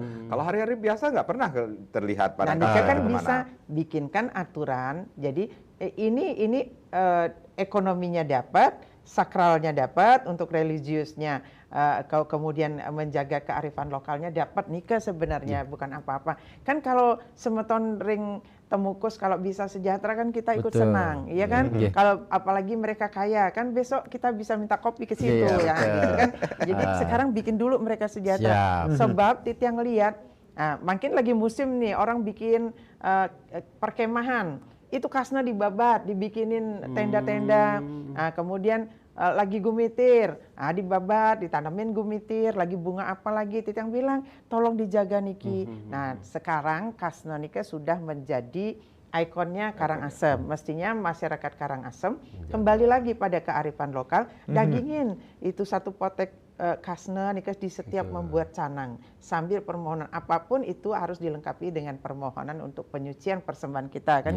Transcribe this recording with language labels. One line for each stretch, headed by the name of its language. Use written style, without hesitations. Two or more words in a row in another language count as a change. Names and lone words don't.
Indonesian: Kalau hari-hari biasa nggak pernah terlihat Padang Kasne. Nah, kan bisa bikinkan aturan, jadi ini ekonominya dapat, sakralnya dapat, untuk religiusnya kemudian menjaga kearifan lokalnya dapat nika sebenarnya, bukan apa-apa. Kan kalau
Balinese: semeton ring
Indonesian: Temukus kalau bisa sejahtera kan kita ikut senang, iya kan? Kalau apalagi mereka kaya kan besok kita bisa minta kopi ke situ ya, gitu kan? Jadi sekarang bikin dulu mereka sejahtera. Sebab Titiang lihat, makin lagi musim nih orang bikin perkemahan. Itu kasna dibabat, dibikinin tenda-tenda, kemudian lagi gumitir, dibabat, ditanamin gumitir, lagi bunga apa lagi, Titiang bilang tolong dijaga Niki. Nah, sekarang kasna Niki sudah menjadi ikonnya Karangasem. Mestinya masyarakat Karangasem kembali lagi pada kearifan lokal, dagingin itu satu potek kasne nih di setiap membuat canang, sambil permohonan apapun itu harus dilengkapi dengan permohonan untuk penyucian persembahan kita kan.